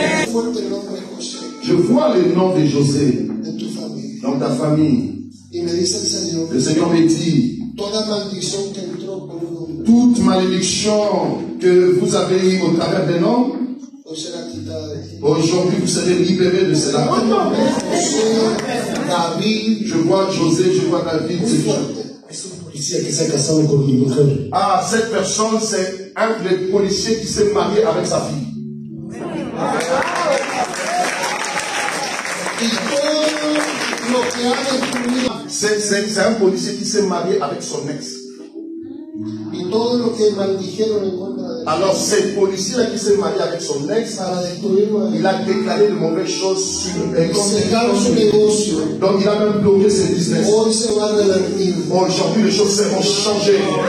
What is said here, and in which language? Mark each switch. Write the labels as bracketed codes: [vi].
[es] Fuerte el nombre de José [fr] Je vois le nom de José [es] en tu familia. [fr] dans ta famille. [es] Y me dice el Señor, [fr] Le Seigneur me dit, [es] toda maldición que entró por un hombre, [fr] toute malédiction que vous avez eue au travers d'un homme, [es] hoy será quitada de ti. [fr] aujourd'hui vous serez libérés de cela. [es] José, David, [fr] Je vois José, je vois David. [es] muy fuerte. Es un policía que se ha casado con mi mujer. [fr] Ah, cette personne, c'est un des policiers qui s'est marié avec sa fille. [es] Y todo lo que ha destruido, [fr] C'est un policier qui s'est marié avec son ex. [es] y todo lo que maldijeron en contra de él, [fr] Alors, ce policier qui s'est marié avec son ex, [es] para destruirlo a él. [fr] il a déclaré de mauvaises choses sur [es] Cerraron su negocio. [fr] Donc, il a même bloqué ses business. [es] Hoy se va a revertir. [fr] Aujourd'hui, les choses seront changées.